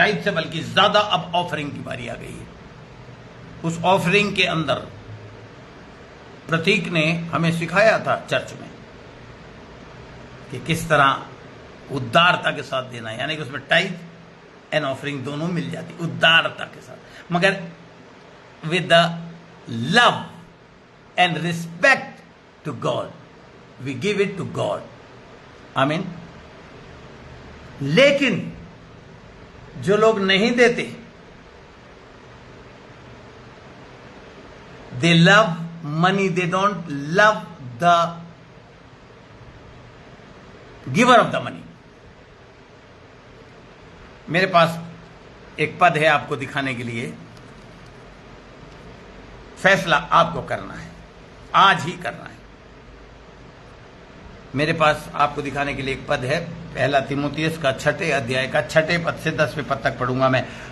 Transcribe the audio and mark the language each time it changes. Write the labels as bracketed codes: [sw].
[hi] Tight से बल्कि ज्यादा अब ऑफरिंग की बारी आ गई है। उस ऑफरिंग के अंदर प्रतीक ने हमें सिखाया था चर्च में कि किस तरह उदारता के साथ देना है, यानी कि उसमें टाइट एंड ऑफरिंग दोनों मिल जाती, उदारता के साथ, मगर [en] with the love and respect to God. We give it to God. आमीन। [hi] लेकिन जो लोग नहीं देते, [en] they love money, they don't love the giver of the money. [hi] मेरे पास एक पद है आपको दिखाने के लिए। फैसला आपको करना है, आज ही करना है। मेरे पास आपको दिखाने के लिए एक पद है, पहला तिमोथियस का 6 अध्याय का 6 पद से 10वें पद तक पढ़ूंगा मैं।